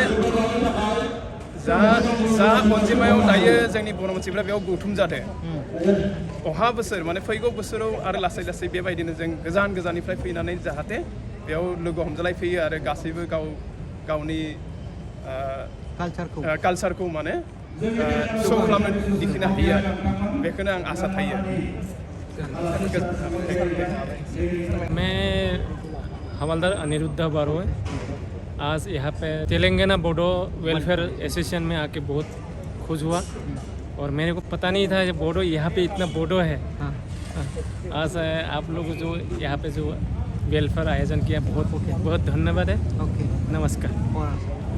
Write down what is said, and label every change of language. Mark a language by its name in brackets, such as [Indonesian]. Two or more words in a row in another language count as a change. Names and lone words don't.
[Bodo] जा अनजिमायाव दायो जोंनि बर' मानसिफ्रा बेयाव गौथुम जादों अहा बोसोर माने फैगौ बोसोराव आरो लासै लासै बेबायदिनो जों गोजान गोजाननिफ्राय फैनानै जाहाथे बेयाव लोगो हमज्लायफैयो आरो गासैबो गावनि कालचारखौ माने शो खालामनो दिन्थिनो हायो बेखौनो आं आसा थायो [Hindi] मैं हवलदार अनिरुद्ध बारोए आज यहाँ पे तेलंगाना बोडो वेलफेयर एसोसिएशन में आके बहुत खुश हुआ और मेरे को पता नहीं था कि बोडो यहाँ पे इतना बोडो है आज आप लोग जो यहाँ पे जो वेलफेयर आयोजन किया बहुत बहुत धन्यवाद है नमस्कार